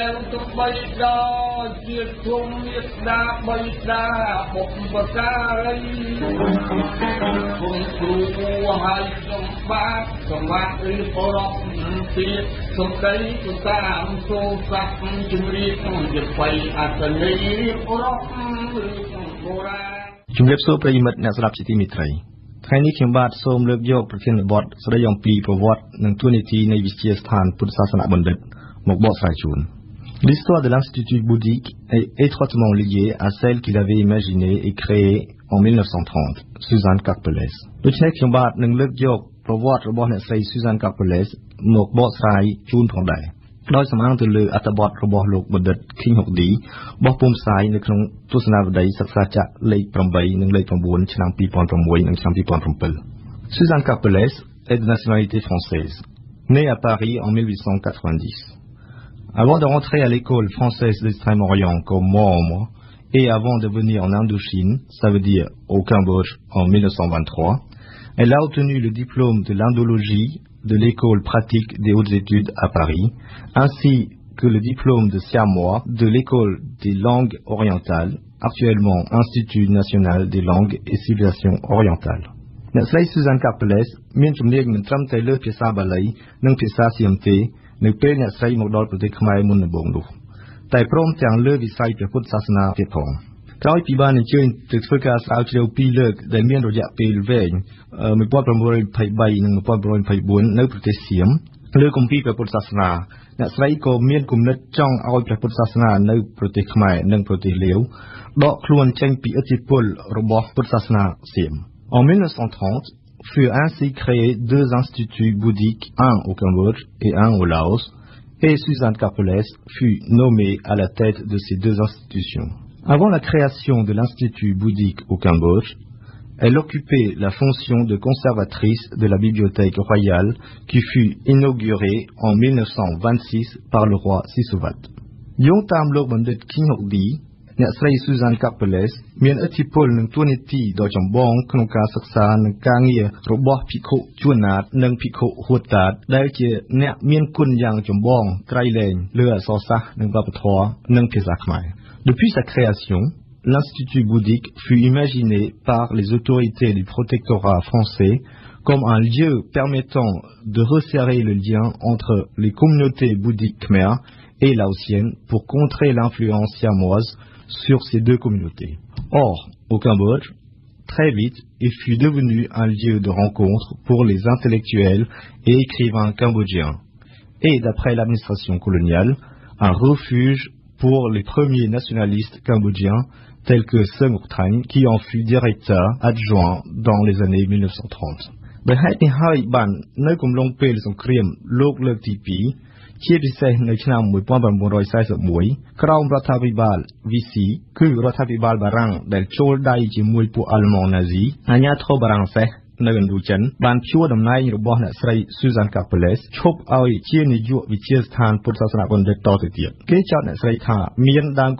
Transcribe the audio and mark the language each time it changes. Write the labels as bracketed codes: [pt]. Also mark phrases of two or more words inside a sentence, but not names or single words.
[km] វទុបៃដល់ជាធំមេត្តាបៃតាបុព្វការីគុំគ្រូហើយខ្ញុំបាទសង្វាត់ឬបរោះទៀតសំដីទៅតាមសូសាប់ជំរាបជាបៃអត្តន័យរៀបរក ជំរាបសួរប្រិយមិត្តអ្នកស្ដាប់ជាទីមេត្រីថ្ងៃនេះខ្ញុំបាទសូមលើកយកប្រធានបទស្ដីអំពីប្រវត្តិនិងតួនាទីនៃវិទ្យាស្ថានពុទ្ធសាសនបណ្ឌិតមកបកស្រាយជូន [fr] L'histoire de l'Institut bouddhique est étroitement liée à celle qu'il avait imaginée et créée en 1930, Suzanne Karpelès. [km] ដូច្នេះខ្ញុំបាទនឹងលើកយកប្រវត្តិរបស់អ្នកស្រី Suzanne Karpelès មកបកស្រាយជូនផងដែរដោយសំអាងទៅលើអត្ថបទរបស់លោកបណ្ឌិត King Hokdi បោះពុម្ពផ្សាយនៅក្នុងទស្សនាវដ្តីសិក្សាចក្រលេខ 8 និងលេខ 9 ឆ្នាំ 2006 និងឆ្នាំ 2007 [fr] Suzanne Karpelès est de nationalité française, née à Paris en 1890. Avant de rentrer à l'école française d'Extrême-Orient comme membre et avant de venir en Indochine, ça veut dire au Cambodge en 1923, elle a obtenu le diplôme de l'indologie de l'école pratique des hautes études à Paris, ainsi que le diplôme de siamois de l'école des langues orientales, actuellement Institut national des langues et civilisations orientales. [km] អ្នកស្រី Suzanne Karpelès មានជំនាញមិនត្រឹមតែលើភាសាបាលីនិងភាសាសៀមទេនៅពេលអ្នកស្រីមកដល់ប្រទេសខ្មែរមុនដំបូងនោះតែព្រមទាំងលើវិស័យព្រះពុទ្ធសាសនាទៀតផងក្រោយពីបានអញ្ជើញទៅធ្វើការស្រាវជ្រាវ2លើកដែលមានរយៈពេលវែង 1923និង1924នៅប្រទេសសៀមលើគម្ពីរព្រះពុទ្ធសាសនាអ្នកស្រីក៏មានគំនិតចង់ឲ្យព្រះពុទ្ធសាសនានៅប្រទេសខ្មែរនិងប្រទេសលាវដកខ្លួនចេញពីឥទ្ធិពលរបស់ពុទ្ធសាសនាសៀម [fr] En 1930 furent ainsi créés deux instituts bouddhiques, un au Cambodge et un au Laos, et Suzanne Karpelès fut nommée à la tête de ces deux institutions. Avant la création de l'Institut bouddhique au Cambodge, elle occupait la fonction de conservatrice de la bibliothèque royale qui fut inaugurée en 1926 par le roi Sisovat. [km] យោងតាមលោកបណ្ឌិត King Hokdi, អ្នកស្រី Suzanne Karpelès មានឥទ្ធិពលនិងតួនាទីដ៏ចម្បងក្នុងការសិក្សា និងការងាររបស់ភិក្ខុជួនណាតនិងភិក្ខុហួតតាតដែលជាអ្នកមានគុណយ៉ាងចម្បងក្រៃលែងលើអក្សរសាស្ត្រនិងវប្បធម៌និងភាសាខ្មែរ [fr] Depuis sa création, l'Institut bouddhique fut imaginé par les autorités du protectorat français comme un lieu permettant de resserrer le lien entre les communautés bouddhiques khmères et laotiennes pour contrer l'influence siamoise sur ces deux communautés. Or, au Cambodge, très vite, il fut devenu un lieu de rencontre pour les intellectuels et écrivains cambodgiens, et d'après l'administration coloniale, un refuge pour les premiers nationalistes cambodgiens tels que Sun Ngoc Thanh, qui en fut directeur adjoint dans les années 1930. [km] ដោយហេតុនេះហើយបាននៅកំឡុងពេលសង្គ្រាមលោកលើកទី2ជាពិសេសនៅឆ្នាំ1941ក្រោមរដ្ឋាភិបាល Vichy គឺរដ្ឋាភិបាលបារាំងដែលចូលដៃជាមួយពួកអាល្លឺម៉ង់ណាស៊ីអាញាធរបារាំង សេះនៅឥណ្ឌូចិនបានព្យួរតំណែងរបស់អ្នកស្រី Suzanne Karpelès ឈប់ឲ្យជានាយកវិទ្យាស្ថានពុទ្ធសាសនបណ្ឌិតតទៅទៀតគេចោទអ្នកស្រីថាមានដើម